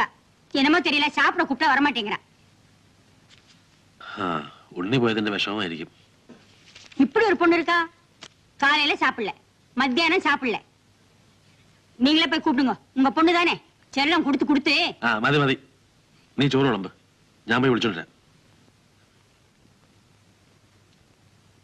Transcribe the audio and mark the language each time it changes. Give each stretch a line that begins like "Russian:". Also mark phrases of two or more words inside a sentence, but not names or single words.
Tamil: என்னமோ தெரியல, சாப்பிட கூப்பிட்டா வர மாட்டேங்கிறா.
Malayalam: ഉണ്ണി പോയതിന്റെ വിഷമമായിരിക്കും.
Tamil: இப்படி ஒரு பொண்ணு இருக்கா? காலையில சாப்பிடல, மத்தியானம் சாப்பிடல. நீங்களே போய் கூப்பிடுங்க. உங்க பொண்ணு தானே, செல்லம் கொடுத்து கொடுத்து.
Malayalam: മതി മതി, നീ ചോറ് വിളമ്പ്, ഞാൻ പോയി വിളിച്ചോണ്ടിരാം.